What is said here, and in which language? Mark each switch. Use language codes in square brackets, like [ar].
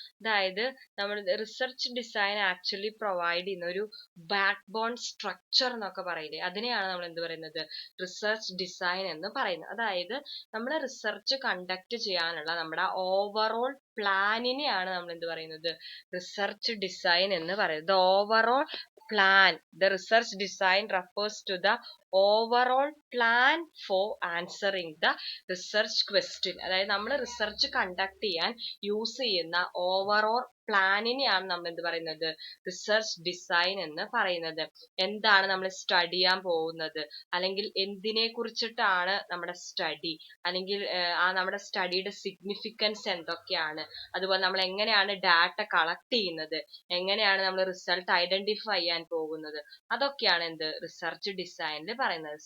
[ml] അതായത് നമ്മൾ research design actually provide ചെയ്യുന്ന ഒരു ബാക്ക് ബോൺ സ്ട്രക്ചർ എന്നൊക്കെ പറയില്ലേ, അതിനെയാണ് നമ്മൾ എന്ത് പറയുന്നത്, റിസർച്ച് ഡിസൈൻ എന്ന് പറയുന്നത്. അതായത് നമ്മൾ റിസർച്ച് കണ്ടക്ട് ചെയ്യാനുള്ള നമ്മുടെ ഓവറോൾ പ്ലാനിനെയാണ് നമ്മൾ എന്ത് പറയുന്നത്, റിസർച്ച് ഡിസൈൻ എന്ന് പറയുന്നത്. [en] Overall plan, the research design refers to the overall plan for answering the research question. [ml] അതായത് നമ്മൾ റിസർച്ച് കണ്ടക്ട് ചെയ്യാൻ യൂസ് ചെയ്യുന്ന ഓവറോൾ പ്ലാനിനെയാണ് നമ്മൾ എന്ത് പറയുന്നത്, റിസർച്ച് ഡിസൈൻ എന്ന് പറയുന്നത്. എന്താണ് നമ്മൾ സ്റ്റഡി ചെയ്യാൻ പോകുന്നത്, അല്ലെങ്കിൽ എന്തിനെ കുറിച്ചിട്ടാണ് നമ്മുടെ സ്റ്റഡി, അല്ലെങ്കിൽ നമ്മുടെ സ്റ്റഡിയുടെ സിഗ്നിഫിക്കൻസ് എന്തൊക്കെയാണ്, അതുപോലെ നമ്മൾ എങ്ങനെയാണ് ഡാറ്റ കളക്ട് ചെയ്യുന്നത്, എങ്ങനെയാണ് നമ്മൾ റിസൾട്ട് ഐഡന്റിഫൈ ചെയ്യാൻ പോകുന്നത്, അതൊക്കെയാണ് എന്ത് റിസർച്ച് ഡിസൈനിൽ പറയുന്നത്.